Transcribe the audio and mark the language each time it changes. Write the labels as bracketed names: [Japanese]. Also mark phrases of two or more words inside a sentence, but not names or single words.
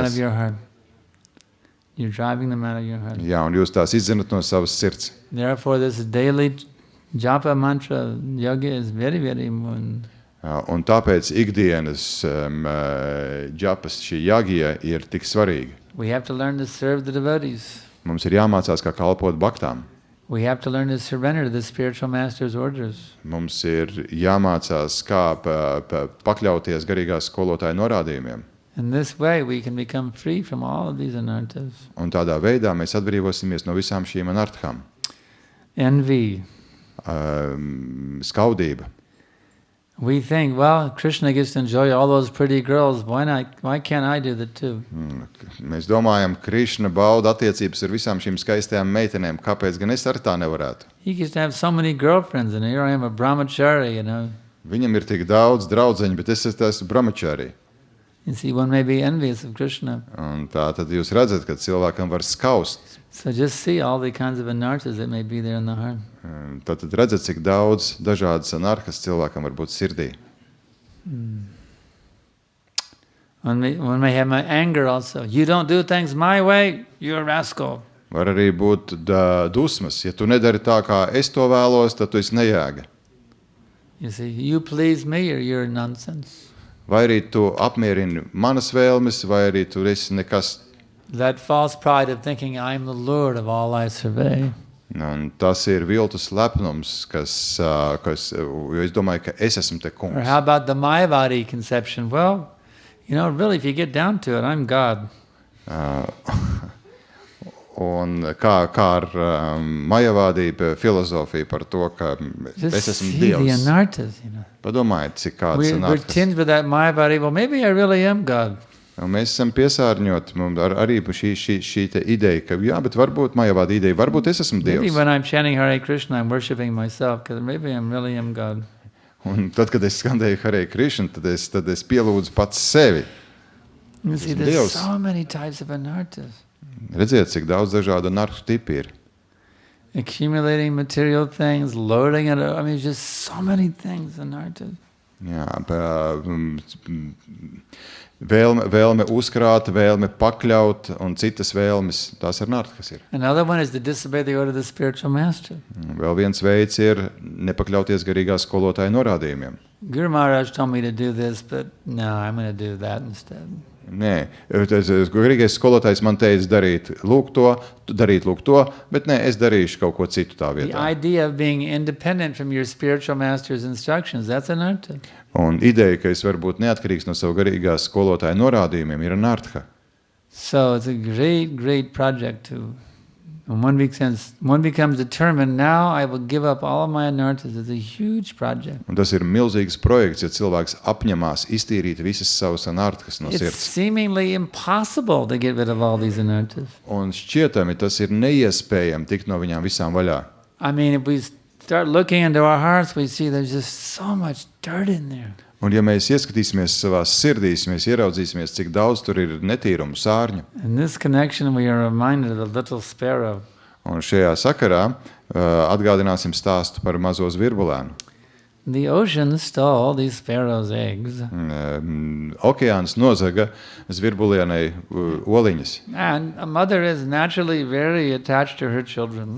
[English] anarthas. your heart. You're driving them out of your heart. [Latvian] Jā, un jūs tās izzinat no savas sirds. [English] Therefore, this daily japa mantra yoga is very, very important. [Latvian] Un tāpēc ikdienas džapas šī jagija ir tik svarīga. [English] We have to learn to serve the devotees. [Latvian] Mums ir jāmācās, kā kalpot baktām. [English] We have to learn to surrender to the spiritual master's orders. [Latvian] Mums ir jāmācās, kā pakļauties garīgās skolotāja norādījumiem. [English] In this way, we can become free from all of these anarthas. [Latvian] Un tādā veidā mēs atbrīvosimies no visām šīm anarthām. [English] Envy. [Latvian] Skaudība. [English] We think, well, Krishna gets to enjoy all those pretty girls. Why can't I do that too? [Latvian] Mēs domājam, Krišna bauda attiecības ar visām šīm skaistajām meitenēm. Kāpēc gan es arī tā nevarētu? [English] He gets to have so many girlfriends, and here I am a brahmachari, you know. [Latvian] Viņam ir tik daudz draudzeņu, bet es esmu brahmachari. [English] You see, one may be envious of Krishna. [Latvian] Un tā tad jūs redzat, ka cilvēkam var skaust. [English] So just see all the kinds of anarthas that may be there in the heart. [Latvian] Tad redzat, cik daudz dažādas anarhas cilvēkam var būt sirdī. [English] One may have my anger also. You don't do things my way, you're a rascal. [Latvian] Var arī būt dusmas. Ja tu nedari tā, kā es to vēlos, tad tu esi nejēga. [English] You see, you please me or you're nonsense. [Latvian] Vai arī tu apmierini manas vēlmes, vai arī tu esi nekas. [English] That false pride of thinking I'm the Lord of all I survey. [Latvian] Un tas ir viltus lepnums, jo es domāju, ka es esmu te [English] Or [Latvian] kungs. [English] how about the Mayavadi conception? Well, you know, really, if you get down to it, I'm God. [Latvian] Un kā ar majavādību filozofiju par to, ka [English] Just [Latvian] es esmu [English] see the [Latvian] Dievs. [English] anarthas, you know. [Latvian] Padomājiet, cik kāds [English] We're [Latvian] anarhas. [English] tinged with that Mayavadi. Well, maybe I really am God. [Latvian] Un mēs esam piesārņoti mums arī šī te ideja, ka jā, bet varbūt majavāda ideja, varbūt es esmu [English] Maybe [Latvian] Dievs. [English] when I'm chanting Hare Krishna, I'm worshipping myself, because maybe I really am God. [Latvian] Un tad, kad es skandēju Hare Krishna, tad es pielūdzu pats sevi. [English] You see, [Latvian] Esmu [English] there's [Latvian] Dievs. [English] so many types of anarthas. [Latvian] Redziet, cik daudz dažādu anarhu tipu ir. [English] Accumulating material things, loading it up. I mean, just so many things, anarthas. [Latvian] Jā, vēlme uzkrāt, vēlme pakļaut un citas vēlmes, tās ir anarhas ir. [English] Another one is to disobey the order of the spiritual master. [Latvian] Vēl viens veids ir nepakļauties garīgā skolotāja norādījumiem. [English] Guru Maharaj told me to do this, but no, I'm going to do that instead. [Latvian] Nē, garīgais skolotājs man teica darīt lūk to, bet nē, es darīšu kaut ko citu tā [English] The [Latvian] vietā. [English] idea of being independent from your spiritual master's instructions, that's anartha. [Latvian] Un ideja, ka es varu būt neatkarīgs no savu garīgā skolotāja norādījumiem, ir anarha. [English] So it's a great, great project to... When one becomes determined, now I will give up all of my anarthas. It's a huge project. [Latvian] Un tas ir milzīgs projekts, ja cilvēks apņemās iztīrīt visas savas anarhas no [English] It's [Latvian] sirds. [English] seemingly impossible to get rid of all these anarthas. [Latvian] Un šķietami tas ir neiespējami tikt no viņām visām vaļā. [English] I mean, if we start looking into our hearts, we see there's just so much dirt in there. [Latvian] Un ja mēs ieskatīsimies savās sirdīs, mēs ieraudzīsimies, cik daudz tur ir netīrumu sārņu. [English] In this connection, we are reminded of the little sparrow. [Latvian] Un šajā sakarā atgādināsim stāstu par mazo zvirbulēnu. [English] The ocean stole these sparrows' eggs, [Latvian] Okeāns nozaga zvirbulienai oliņas. [English] and a mother is naturally very attached to her children.